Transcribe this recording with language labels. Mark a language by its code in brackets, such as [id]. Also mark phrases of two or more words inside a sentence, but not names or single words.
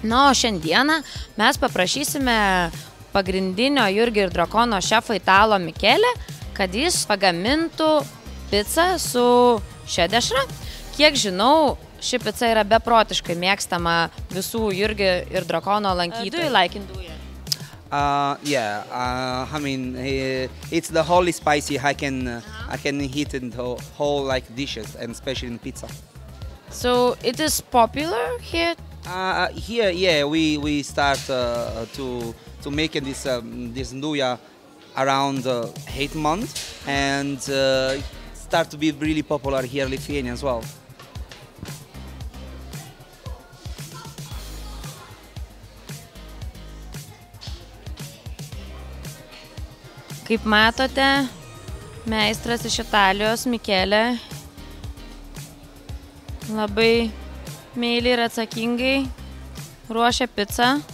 [lt] Na, o šiandieną mes paprašysime pagrindinio Jurgio ir Drakono šefo Italo Michele, kad jis pagamintų picą su šia dešra. Kiek žinau, ši pica yra beprotiškai mėgstama visų Jurgio ir Drakono lankytojų. [en] Do you like Indūja? I mean, it's the wholly spicy. I can heat in the whole like dishes, and especially in pizza. So it is popular here? Here, yeah, we start to make this Indūja around 8 months, and start to be really popular here in Lithuania as well. [lt] Kaip matote, meistras iš Italijos, Michele, labai meiliai ir atsakingai ruošia picą.